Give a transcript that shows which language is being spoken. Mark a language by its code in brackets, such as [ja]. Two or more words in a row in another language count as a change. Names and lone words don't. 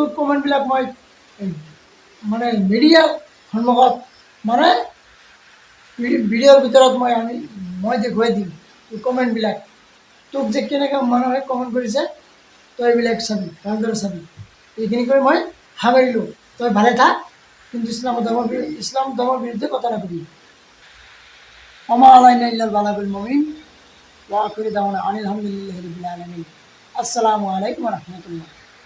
[as] কমেণ্টবিলাক মই মানে মিডিয়াৰ সন্মুখত মানে ভিডিঅ'ৰ ভিতৰত মই দেখুৱাই দিম তোৰ কমেণ্টবিলাক তোক যে কেনেকৈ মানুহে কমেণ্ট কৰিছে তই এইবিলাক চাবি ভালদৰে চাবি এইখিনি কৰি মই সামৰিলোঁ তই ভালে থাক কিন্তু ইছলাম ধৰ্মৰ বিৰুদ্ধে কথা নকবি [ar] وما علينا إلا البلاغ المبين وآخر دعوانا أن الحمد لله رب العالمين السلام عليكم ورحمة الله